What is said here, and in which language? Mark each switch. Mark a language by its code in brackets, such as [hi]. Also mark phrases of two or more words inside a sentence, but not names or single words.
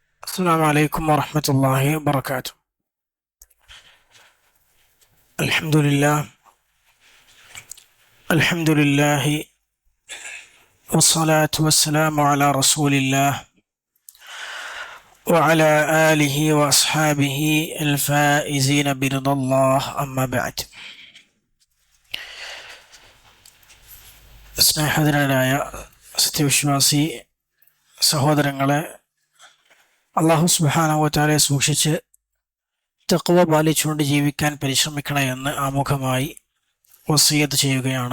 [ar] السلام عليكم ورحمة الله وبركاته. الحمد لله الحمد لله والصلاة والسلام على رسول الله وعلى آله وأصحابه الفائزين برضا الله أما بعد. [ml] സ്നേഹധനരായ സത്യവിശ്വാസി സഹോദരങ്ങളെ, [ar] الله سبحانه وتعالى [ml] സൂക്ഷിച്ച് തഖ്വ പാലിച്ചുകൊണ്ട് ജീവിക്കാൻ പരിശ്രമിക്കണേ എന്ന് ആമുഖമായി വസിയത്ത് ചെയ്യുകയാണ്.